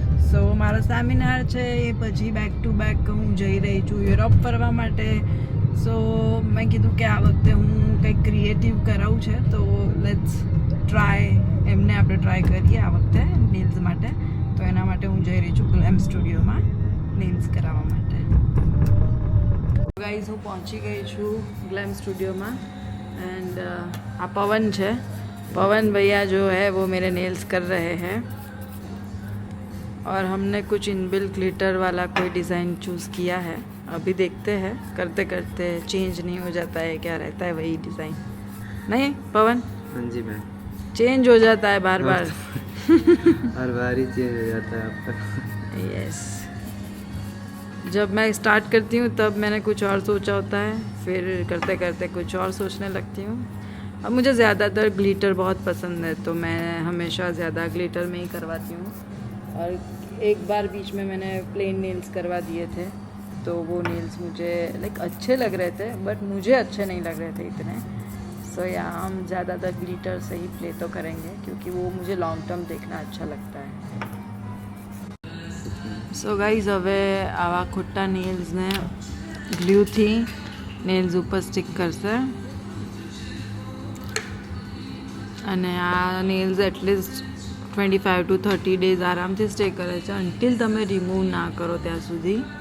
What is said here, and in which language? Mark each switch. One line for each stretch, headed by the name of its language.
Gujarati: સો મારો સેમિનાર છે એ પછી બેક ટુ બેક હું જઈ રહી છું યુરોપ ફરવા માટે. સો મેં કીધું કે આ વખતે હું કંઈક ક્રિએટિવ કરાવું છે તો
English: let's try,
Gujarati: એમને આપણે ટ્રાય કરીએ આ વખતે નેલ્સ માટે. તો એના માટે હું જઈ રહી છું ગ્લેમ સ્ટુડિયોમાં નેલ્સ કરાવવા માટે. ગાઈઝ હું પહોંચી ગઈ છું ગ્લેમ
Hindi: स्टूडियो एंड आ पवन है, पवन भैया जो है वो मेरे नेल्स कर रहे हैं और हमने कुछ इनबिल ग्लिटर वाला कोई डिज़ाइन चूज़ किया है. अभी देखते हैं, करते करते चेंज नहीं हो जाता है, क्या रहता है वही डिज़ाइन, नहीं पवन? हाँ जी मैम, चेंज हो जाता है बार बार हर बार ही चेंज हो जाता है आपका. यस, जब मैं स्टार्ट करती हूँ तब मैंने कुछ और सोचा होता है, फिर करते करते कुछ और सोचने लगती हूँ. अब मुझे ज़्यादातर ग्लिटर बहुत पसंद है तो मैं हमेशा ज़्यादा ग्लिटर में ही करवाती हूँ. और एक बार बीच में मैंने प्लेन नेल्स करवा दिए थे तो वो नेल्स मुझे लाइक अच्छे लग रहे थे बट मुझे अच्छे नहीं लग रहे थे इतने. सो यहाँ हम ज़्यादातर ग्लिटर से ही प्ले तो करेंगे क्योंकि वो मुझे लॉन्ग टर्म देखना अच्छा लगता है.
Gujarati: સો ગાઈઝ હવે આવા ખોટા નેલ્સને ગ્લ્યુથી નેલ્સ ઉપર સ્ટિક કરશે અને આ નેલ્સ એટલીસ્ટ 25 to 30 days આરામથી સ્ટે કરે છે અન્ટિલ તમે રિમૂવ ના કરો ત્યાં સુધી.